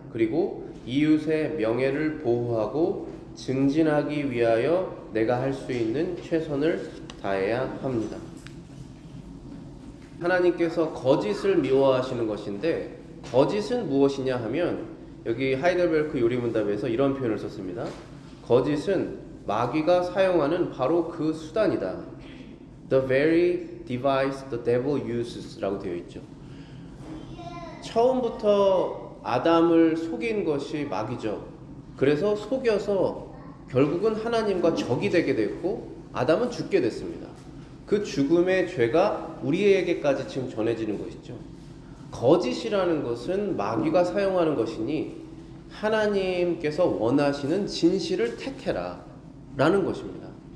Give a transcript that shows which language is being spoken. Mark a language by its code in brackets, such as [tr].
[ko] 그리고 이웃의 명예를 보호하고 증진하기 위하여 내가 할 수 있는 최선을 다해야 합니다. 하나님께서 거짓을 미워하시는 것인데 거짓은 무엇이냐 하면 여기 하이델베르크 요리문답에서 이런 표현을 썼습니다. 거짓은 마귀가 사용하는 바로 그 수단이다. [en] The very device the devil uses [ko] 라고 되어 있죠. 처음부터 아담을 속인 것이 마귀죠. 그래서 속여서 결국은 하나님과 적이 되게 됐고 아담은 죽게 됐습니다. 그 죽음의 죄가 우리에게까지 지금 전해지는 것이죠. 거짓이라는 것은 마귀가 사용하는 것이니 하나님께서 원하시는 진실을 택해라 라는 것입니다.